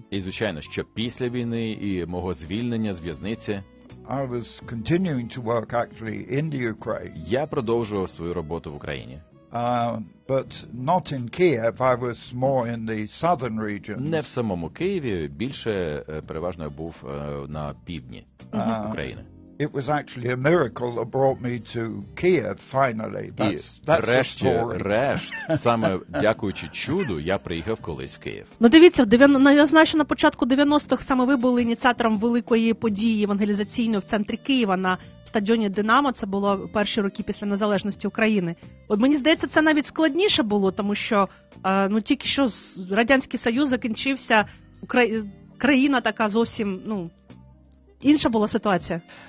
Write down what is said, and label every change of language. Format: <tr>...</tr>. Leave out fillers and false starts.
<uk>І звичайно, що після війни і мого звільнення з в'язниці.</uk> <en>I was continuing to work actually in the Ukraine.</en> <uk>Я продовжував свою роботу в Україні.</uk> <en>But not in Kiev, I was more in the southern region.</en> <uk>Не в самому Києві, більше переважно був на півдні України.</uk> <en>It was actually a miracle that brought me to Kiev finally.</en> <uk>Врешті-решт, саме дякуючи чуду, я приїхав колись в Київ. Ну дивіться, я знаю, що на початку 90-х саме ви були ініціатором великої події евангелізаційної в центрі Києва на стадіоні «Динамо». Це було перші роки після незалежності України. От мені здається, це навіть складніше було, тому що тільки що Радянський Союз закінчився, країна така зовсім, інша була ситуація.</uk>